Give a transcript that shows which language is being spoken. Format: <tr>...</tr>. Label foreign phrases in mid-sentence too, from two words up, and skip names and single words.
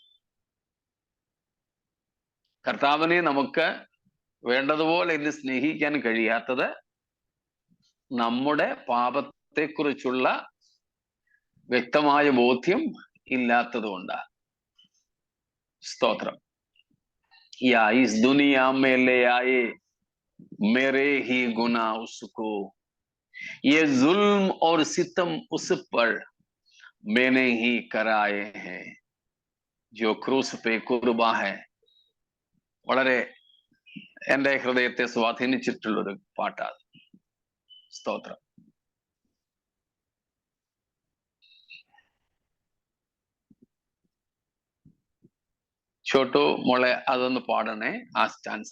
<ml>കർത്താവിനെ നമുക്ക് വേണ്ടതുപോലെ ഇന്ന് സ്നേഹിക്കാൻ കഴിയാത്തത് നമ്മുടെ പാപത്തെക്കുറിച്ചുള്ള വ്യക്തമായ ബോധ്യം ഇല്ലാത്തതുകൊണ്ടാണ്. സ്തോത്രം.</ml> <hi>या इस दुनिया में ले आए मेरे ही गुनाह उसको, ये जुल्म और सितम उस पर मैंने ही कराए हैं, जो क्रूस पे कुर्बां है.</hi> <ml>വളരെ എന്റെ ഹൃദയത്തെ സ്വാധീനിച്ചിട്ടുള്ളൊരു പാട്ടാണ്. സ്തോത്രം. ചോട്ടു മോളെ അതൊന്ന് പാടണേ, ആ സ്റ്റാൻസ.</ml>